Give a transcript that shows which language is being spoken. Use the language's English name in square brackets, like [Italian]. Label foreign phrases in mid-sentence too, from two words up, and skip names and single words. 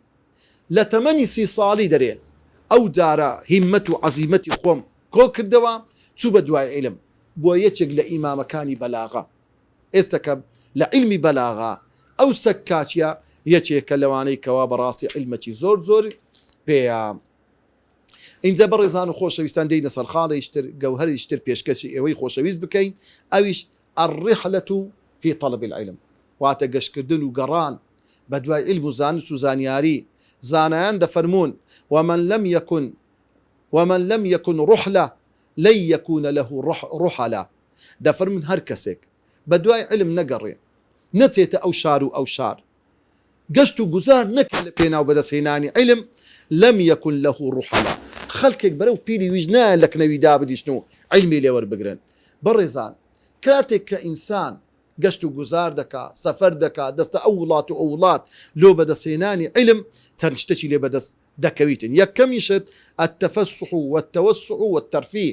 [Central Kurdish] لە تەمەنی 30 ساڵی دەرێ ئەو جارە هیممەت و عەزیمەتی خۆم کۆ کردەوە، چوو بە دوای عیلم بۆ یەکێک لە ئیمامەکانی بەلاغە. ئێستا کە لە عیلمی بەلاغە ئەو سەکاچیە یەکێکە لەوانەی کەوا بەڕاستی عیلمەکی زۆر پێیە. اینجا بەڕێزان و خۆشەویستان دەینە سەرخاڵیشتر گەوهەریشتر پێشکەشی ئێوەی خۆشەویست بکەین، ئەویش [Arabic] الرحلة في طلب العلم، [Central Kurdish] واتە گەشتکردن و گەڕان بە دوای عیلم و زانست و زانیاری. زانایان دەفەرمون [Arabic] ومن لم يكن رحلة لن يكون له رحلة. [Central Kurdish] دەفەرمون هەر کەسێک بە دوای عیلم نەگەڕێ، نەچێتە ئەو شار و ئەو شار، گەشت و گوزار نەکە لە پێناو بەدەستهێنانی عیلم، [Arabic] لم يكن له رحلة. [Central Kurdish] خەڵکێک بەرەو پیری ویژ نایە لە کنەوی دابدیشن و عیلمی لێوەربگرن. بەڕێزان کاتێک کە ئینسان گەشت و گوزار دەکا، سەفەر دەکا، دەستە ئەو وڵات و ئەو وڵات لۆ بەدەستهێنانی عیلم چەند شتێکی لێ بەدەست دەکەویتن. یەکەمیشت [Arabic] التفسح والتوسع والترفيه.